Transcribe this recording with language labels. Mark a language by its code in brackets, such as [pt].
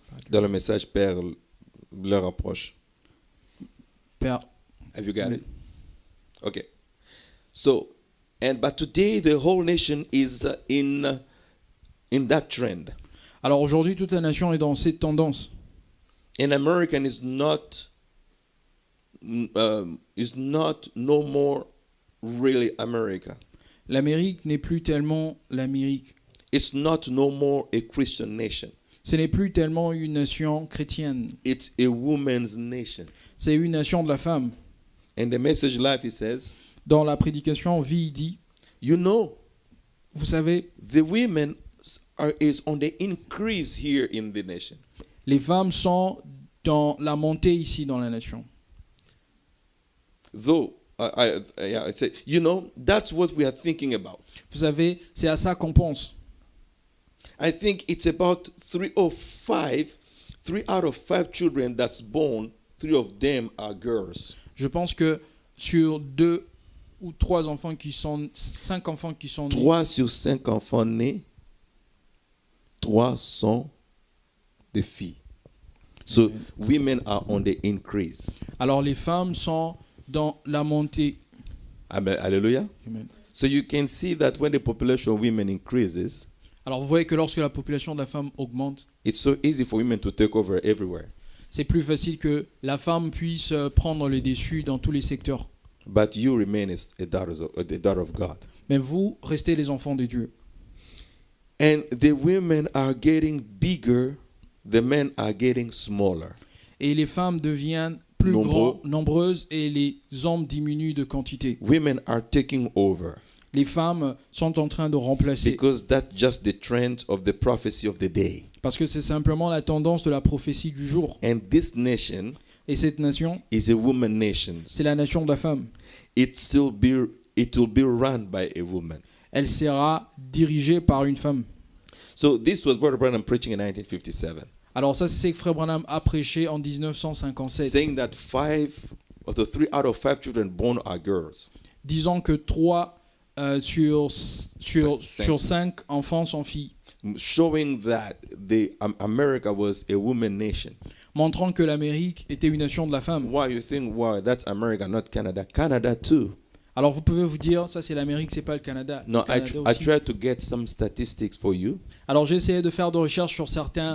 [fr] Dans le message, Père, l'heure approche. Père. [en] Have you got it? Okay. So, but today the whole nation is in that trend. [fr] Alors aujourd'hui, toute la nation est dans cette tendance. [en] And American is not no more really America. [fr] L'Amérique n'est plus tellement l'Amérique. [en] It's not no more a Christian nation. [fr] Ce n'est plus tellement une nation chrétienne. [en] It's a woman's nation. [fr] C'est une nation de la femme. [en] And the message life, he says, [fr] Dans la prédication vie, il dit, [en] you know, [fr] vous savez, [en] the women is on the increase here in the nation. [fr] les femmes sont dans la montée ici dans la nation. [en] Though, I say, you know, that's what we are thinking about. [fr] Vous savez, c'est à ça qu'on pense. [en] I think it's about 3 out of 5 children that's born, 3 of them are girls. [fr] Je pense que sur 2 ou 3 enfants qui sont, 5 enfants qui sont nés, 3 sur 5 enfants nés, 3 sont des filles. [en] So women are on the increase. [fr] alors les femmes sont dans la montée. Amen. Hallelujah. Amen. [en] So you can see that when the population of women increases, [fr] Alors vous voyez que lorsque la population de la femme augmente, [en] it's so easy for women to take over everywhere. [fr] c'est plus facile que la femme puisse prendre le dessus dans tous les secteurs. [en] But you remain a daughter of God. [fr] Mais vous restez les enfants de Dieu. [en] And the women are getting bigger, the men are getting smaller. [fr] Et les femmes deviennent plus nombreuses et les hommes diminuent de quantité. [en] Women are taking over. [fr] Les femmes sont en train de remplacer. [en] Because that's just the trend of the prophecy of the day. [fr] Parce que c'est simplement la tendance de la prophétie du jour. [en] And this nation [fr] Et cette nation, [en] is a woman nation. [fr] c'est la nation de la femme. [en] It will be run by a woman. [fr] Elle sera dirigée par une femme. [en] So this was Brother Branham preaching in 1957. [fr] Alors ça, c'est ce que Frère Branham a prêché en 1957. [en] Saying that 3 out of 5 children born are girls. [fr] Disant que 3 sur 5 enfants sont filles. [en] Showing that America was a woman nation. [fr] Montrant que l'Amérique était une nation de la femme. [en] Why you think, wow, that's America, not Canada? Canada too. [fr] Alors vous pouvez vous dire, ça c'est l'Amérique, c'est pas le Canada. [en] No, [fr] Le Canada [en] I [fr] aussi. [en] tried to get some statistics for you. [fr] Alors j'ai essayé de faire des recherches sur certains